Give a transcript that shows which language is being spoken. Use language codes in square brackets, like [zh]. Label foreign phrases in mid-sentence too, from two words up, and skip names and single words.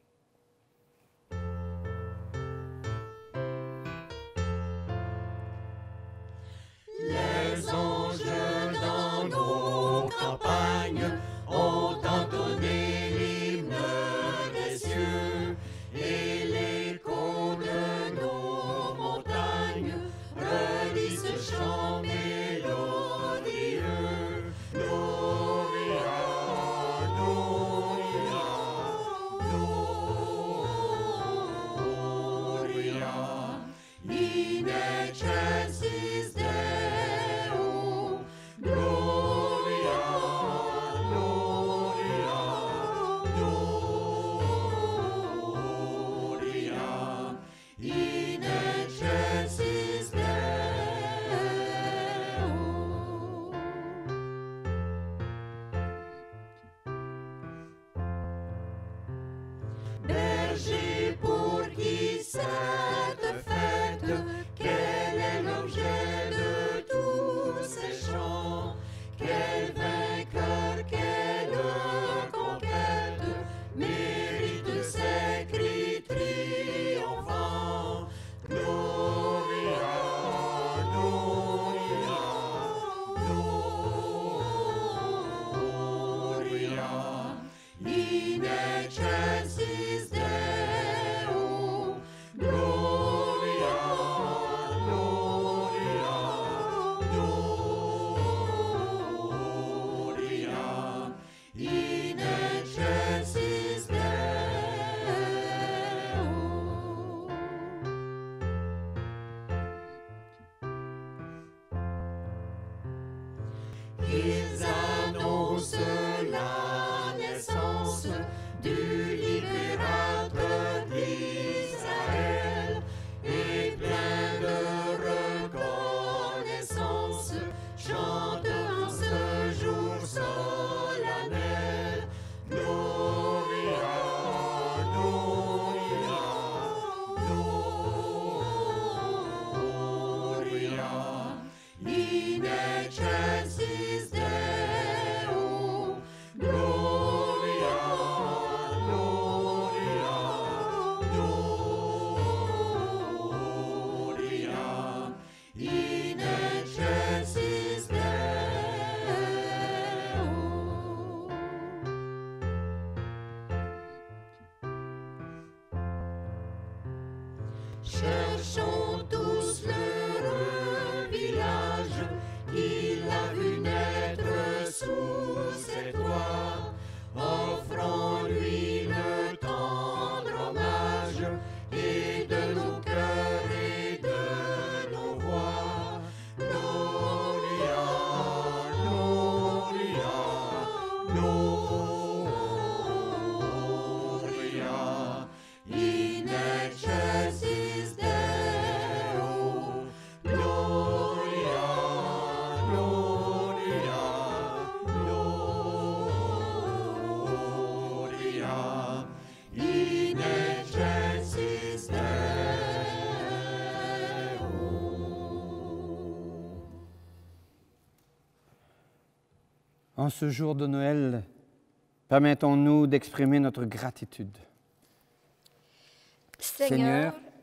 [fr] Les anges dans nos campagnes ont entonné l'hymne des cieux et l'écho de nos montagnes relie ce chant mélodieux. [la] Gloria, Gloria, Gloria, in excelsis Deo, Gloria, Gloria, Gloria, in excelsis Deo. [fr] Berger, pour qui cette fête, quel est l'objet de tous ces chants? Quel vainqueur, quelle conquête mérite ces cris triomphants? [la] Gloria, Gloria, Gloria, in excelsis Deo, Gloria, Gloria, Gloria, in excelsis Deo. [fr] Ils annoncent la naissance du libérateur d'Israël et plein de reconnaissance chantent en ce jour solennel. [la] Gloria, Gloria, Gloria, in excelsis Deo, Gloria, Gloria, Gloria, in excelsis Deo. [fr] Cherchons tous l'heureux village qu'il a vu naître sous ses toits. Offrons-lui le tendre hommage et de nos cœurs et de nos voix. [la] Gloria, Gloria, Gloria, in excelsis Deo, Gloria, Gloria, Gloria, in excelsis Deo. [fr] En ce jour de Noël, permettons-nous d'exprimer notre gratitude. Seigneur,